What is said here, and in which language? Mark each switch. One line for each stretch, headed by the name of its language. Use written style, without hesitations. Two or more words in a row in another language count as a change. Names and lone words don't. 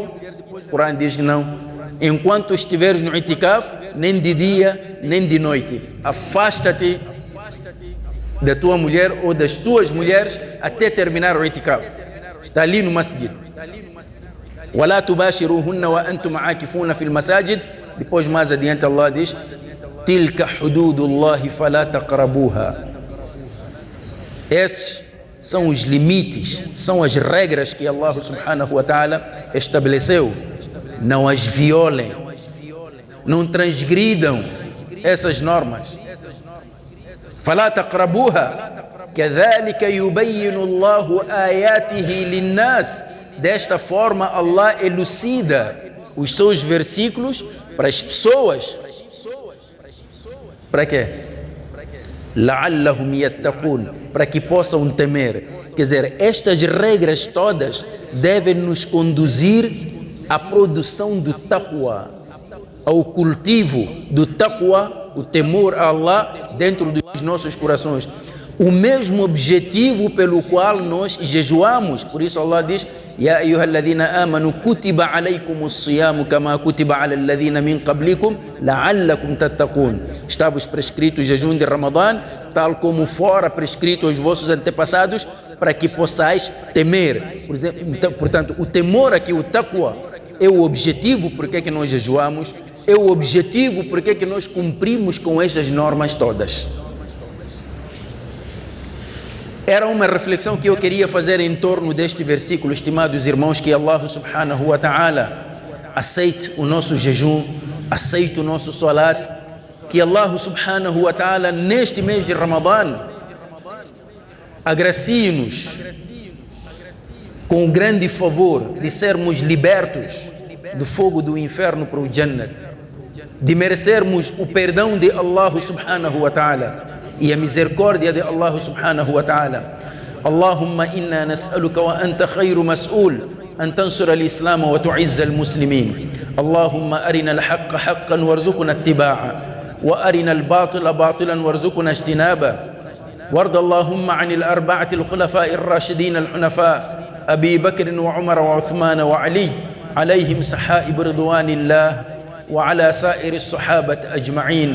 Portuguese: O Corão diz que não. Enquanto estiveres no i'tikaf, nem de dia, nem de noite, afasta-te da tua mulher ou das tuas mulheres até terminar o i'tikaf. Está ali no masjid.
Arabic: وَلَا تُبَاشِرُوهُنَّ وَأَنْتُمْ عَاكِفُونَ فِي الْمَسَاجِدِ.
Portuguese: Depois, mais adiante, Allah diz
Arabic: تِلْكَ حُدُودُ اللَّهِ فَلَا تَقْرَبُوهَا.
Portuguese: Esses são os limites, são as regras que Allah
Arabic: سبحانه وتعالى
Portuguese: estabeleceu. Não as violem, não transgridam essas normas.
Arabic: فَلَا تَقْرَبُوهَا كَذَلِكَ يُبَيِّنُ اللَّهُ آيَاتِهِ لِلنَّاسِ.
Portuguese: Desta forma, Allah elucida os seus versículos para as pessoas. Para quê?
Arabic: لَعَلَّهُمْ يَتَّقُونَ,
Portuguese: para que possam temer. Quer dizer, estas regras todas devem nos conduzir à produção do taqwa, ao cultivo do taqwa, o temor a Allah dentro dos nossos corações. O mesmo objetivo pelo qual nós jejuamos. Por isso Allah diz:
Arabic: يا أيها الذين آمنوا كتب عليكم الصيام كما كتب على الذين من قبلكم لعلكم تتقون.
Portuguese: Está-vos prescrito o jejum de Ramadã, tal como fora prescrito aos vossos antepassados, para que possais temer. Por exemplo, então, portanto, o temor aqui, o taqwa, é o objetivo por que nós jejuamos, é o objetivo por que nós cumprimos com estas normas todas. Era uma reflexão que eu queria fazer em torno deste versículo, estimados irmãos, que Allah
Arabic: سبحانه وتعالى
Portuguese: aceite o nosso jejum, aceite o nosso salat, que Allah
Arabic: سبحانه وتعالى
Portuguese: neste mês de Ramadã agracie-nos com o grande favor de sermos libertos do fogo do inferno para o Jannat, de merecermos o perdão de Allah
Arabic: سبحانه وتعالى
Portuguese: e a misericórdia de Allah
Arabic: سبحانه وتعالى. اللهم إنا نسألك وأنت خير مسؤول أن تنصر الإسلام وتعز المسلمين. اللهم أرنا الحق حقا وارزقنا اتباعه وأرنا الباطل باطلا وارزقنا اجتنابه. وارض اللهم عن الأربعة الخلفاء الراشدين الحنفاء أبي بكر وعمر وعثمان وعلي عليهم سحائب رضوان الله وعلى سائر الصحابة أجمعين.